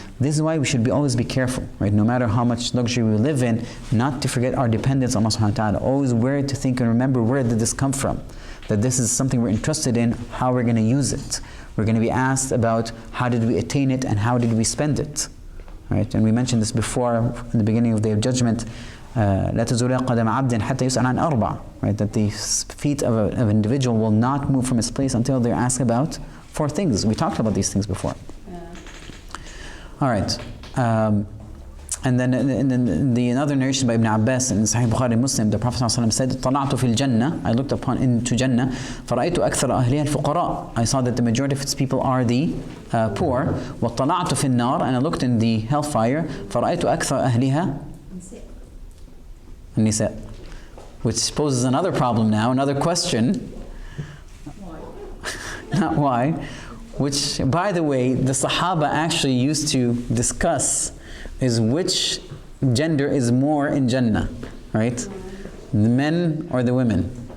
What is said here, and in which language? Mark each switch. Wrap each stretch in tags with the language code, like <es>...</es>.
<en>This is why we should always be careful, right? No matter how much luxury we live in, not to forget our dependence on Allah subhanahu wa ta'ala. Always where to think and remember, where did this come from? That this is something we're interested in, how we're going to use it. We're going to be asked about how did we attain it and how did we spend it. Right? And we mentioned this before in the beginning of the Day of Judgment.</en> <ar>لا تزول قدم عبد حتى يسأل عن أربع.</ar> <en>Right? That the feet of an individual will not move from its place until they're asked about 4 things. We talked about these things before. All right. And then in another narration by Ibn Abbas in Sahih Bukhari and Muslim, the Prophet ﷺ said,</en> <ar>طلعت في الجنة,</ar> <en>I looked into Jannah,</en> <ar>فرأيت أكثر أهلها الفقراء.</ar> <en>I saw that the majority of its people are the poor.</en> <ar>وطلعت في النار,</ar> <en>and I looked in the hellfire,</en> <ar>فرأيت أكثر أهلها النساء.</ar> <en>Which poses another problem now, another question. Why? Not why. Which, by the way, the Sahaba actually used to discuss is which gender is more in Jannah, right? The men or the women?</en>